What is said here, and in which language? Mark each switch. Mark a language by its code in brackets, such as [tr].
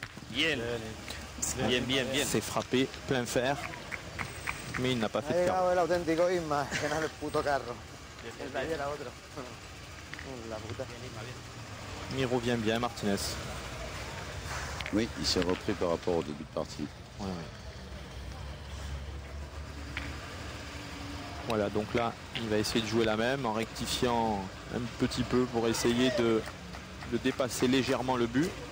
[fr] Bien, bien, bien. C'est frappé plein fer, mais il n'a pas fait de carreau. [es] El auténtico Isma, que no es el puto carro. El taller era otro. La puta. [fr] Il revient bien, Martinez. Oui, il s'est repris par rapport au début de partie. Ouais, ouais. Voilà, donc là, il va essayer de jouer la même en rectifiant un petit peu pour essayer de dépasser légèrement le but.